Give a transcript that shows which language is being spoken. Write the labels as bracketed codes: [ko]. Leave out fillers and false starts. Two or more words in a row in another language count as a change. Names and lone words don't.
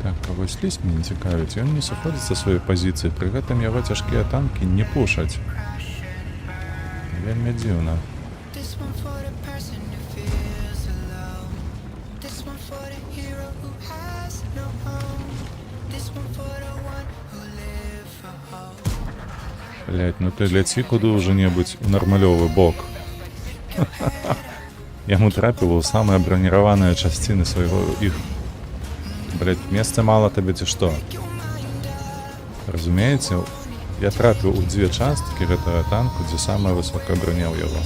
[be] Вось ліс мяне цікавіць, ён не сыходзіць са сваёй пазіцыі, пры гэтым яго цяжкія танкі не пушаць. Вельмі дзіўна. [en] This one for the person who feels alone. This one for the hero who has no home. This one for the one who live for hope. [be] Блять, ну ты ляці куды ўжо-небудзь у нармалёвы бок. Яму трапіла ў самыя браніраваныя часціны свайго іх. Блять, месца мала табе ці што? Разумееце, я трапіў у дзве часткі гэтага танку, дзе самая высокая броня ў яго.